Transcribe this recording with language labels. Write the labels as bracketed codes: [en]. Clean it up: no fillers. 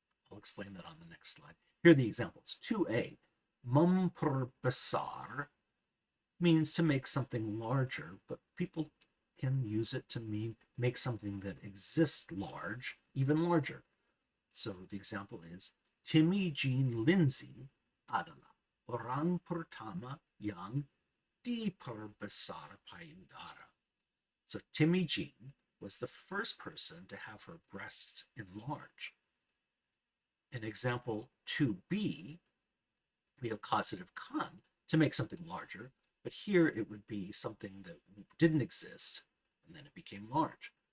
[en] I'll explain that on the next slide. Here are the examples. 2a, memper besar means to make something larger, but people can use it to mean make something that exists large, even larger. So the example is, [id] Timmy Jean Lindsay adalah orang pertama yang diperbesar payudara. [en] So Timmy Jean was the first person to have her breasts enlarged. In example 2b, we have causative kan, to make something larger, but here it would be something that didn't exist, and then it became large.